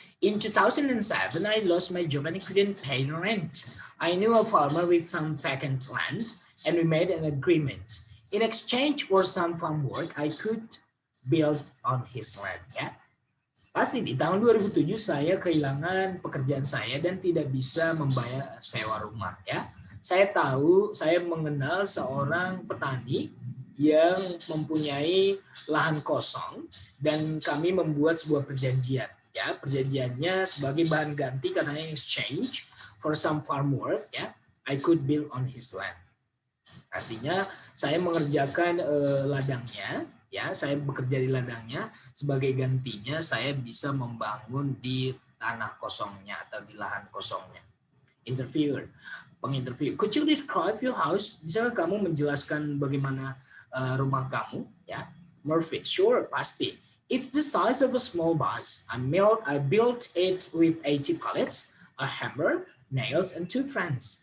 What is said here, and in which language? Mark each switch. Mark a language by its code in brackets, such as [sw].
[en] In 2007, I lost my job and I couldn't pay the rent. I knew a farmer with some vacant land, and we made an agreement. In exchange for some farm work, I could build on his land. [id] Ya. Pasti di tahun 2007 saya kehilangan pekerjaan saya dan tidak bisa membayar sewa rumah. Ya. Saya mengenal seorang petani yang mempunyai lahan kosong dan kami membuat sebuah perjanjian. Ya, perjanjiannya sebagai bahan ganti katanya [en] exchange for some farm work. Ya, I could build on his land. [id] Artinya saya mengerjakan ladangnya. Ya, saya bekerja di ladangnya, sebagai gantinya saya bisa membangun di tanah kosongnya atau di lahan kosongnya. Interviewer, penginterview. [en] Could you describe your house? [id] Bisa kamu menjelaskan bagaimana rumah kamu? Ya, Murphy. Sure, pasti. [en] It's the size of a small bus. I built it with 80 pallets, a hammer, nails, and 2 friends.